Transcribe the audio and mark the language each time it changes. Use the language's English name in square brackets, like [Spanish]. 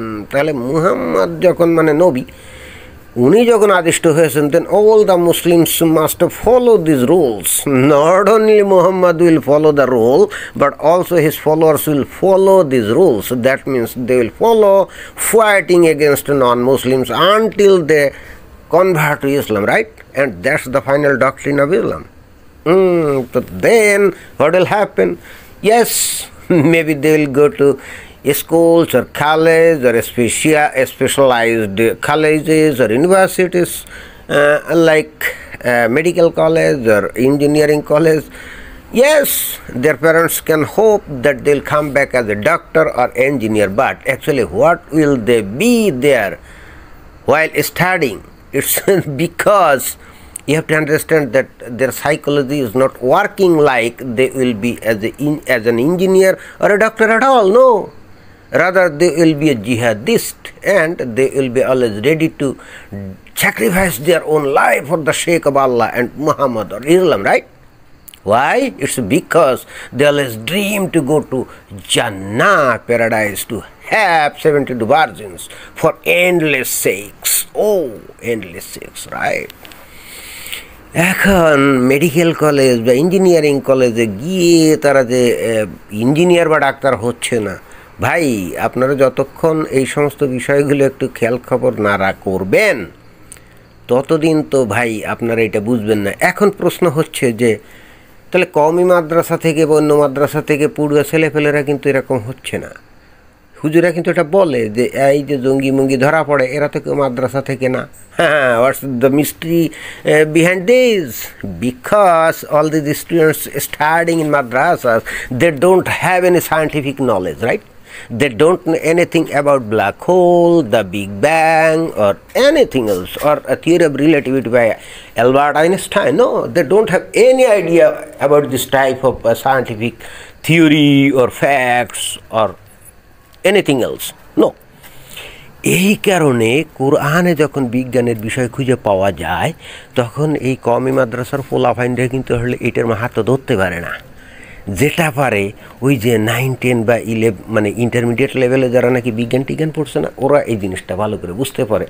[Bangla] তাহলে মুহাম্মদ যখন মানে নবী, উনি যখন আদিষ্ট হয়েছেন, [English] Then all the Muslims must follow this rules. Not only Muhammad will follow the rule, but also his followers will follow this rules. That means they will follow fighting against non Muslims until they convert to Islam, right? And that's the final doctrine of Islam. So then what will happen? Yes, maybe they will go to schools or colleges or specialized colleges or universities like medical college or engineering college. Yes, their parents can hope that they'll come back as a doctor or engineer, but actually what will they be there while studying? It's because you have to understand that their psychology is not working like they will be as an engineer or a doctor at all. No, rather they will be a jihadist, and they will be always ready to sacrifice their own life for the sake of Allah and Muhammad or Islam, right? Why? It's because they always dream to go to Jannah, paradise, to have 72 virgins for endless sakes. Oh, endless sakes, right? [Bangla] এখন medical college বা engineering কলেজে গিয়ে তারা যে engineer বা doctor হচ্ছে না, ভাই আপনারা যতক্ষণ এই সমস্ত বিষয়গুলো একটু খেয়াল খবর না করবেন ততদিন তো ভাই আপনারা এটা বুঝবেন না। এখন প্রশ্ন হচ্ছে যে তাহলে কওমি মাদ্রাসা থেকে বা অন্য মাদ্রাসা থেকে পড়ুয়া ছেলেপেলেরা কিন্তু এরকম হচ্ছে না। হুজুরা কিন্তু এটা বলে যে এই যে জঙ্গি মঙ্গি ধরা পড়ে এরা তো কেউ মাদ্রাসা থেকে না। [English] হ্যাঁ, what's the mystery behind this? Because all this students studying in madrasas, they don't have any scientific knowledge, right? They don't know anything about black hole, the Big Bang, or anything else, or a theory of relativity by Albert Einstein. No, they don't have any idea about this type of scientific theory or facts or anything else. No. [Bangla] এই কারণে কোরআনে যখন বিজ্ঞানের বিষয় খুঁজে পাওয়া যায় তখন এই কওমি মাদ্রাসার পোলাফাইনরা কিন্তু আসলে এটার মাহাত্ম ধরতে পারে না। যেটা পারে ওই যে 9, 10 বা 11 মানে ইন্টারমিডিয়েট লেভেলে যারা নাকি বিজ্ঞান টিজ্ঞান পড়ছে না, ওরা এই জিনিসটা ভালো করে বুঝতে পারে।